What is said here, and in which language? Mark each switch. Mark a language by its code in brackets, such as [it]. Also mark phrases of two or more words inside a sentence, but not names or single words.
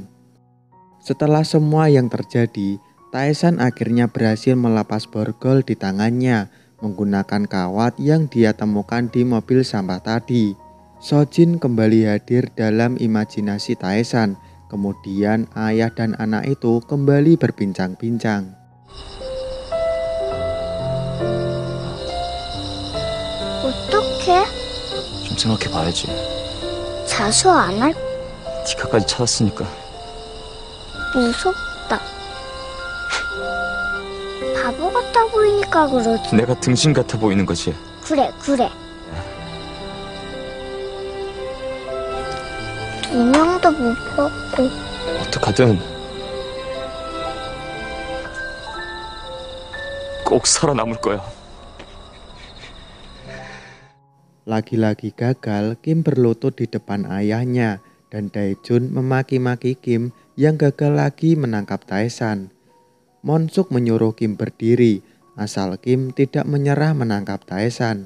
[id] Setelah semua yang terjadi, Taesan akhirnya berhasil melepas borgol di tangannya menggunakan kawat yang dia temukan di mobil sampah tadi. Sojin kembali hadir dalam imajinasi Taesan. Kemudian ayah dan anak itu kembali berbincang-bincang. [ko] 생각해봐야지. 자수 안 할? 티카까지 찾았으니까. 무섭다. 바보 같아 보이니까 그러지. 내가 등신 같아 보이는 거지. 그래. 두 명도 못 봤고. 어떡하든 꼭 살아남을 거야. [id] Lagi-lagi gagal, Kim berlutut di depan ayahnya dan Daejun memaki-maki Kim yang gagal lagi menangkap Taesan. Monsuk menyuruh Kim berdiri, asal Kim tidak menyerah menangkap Taesan.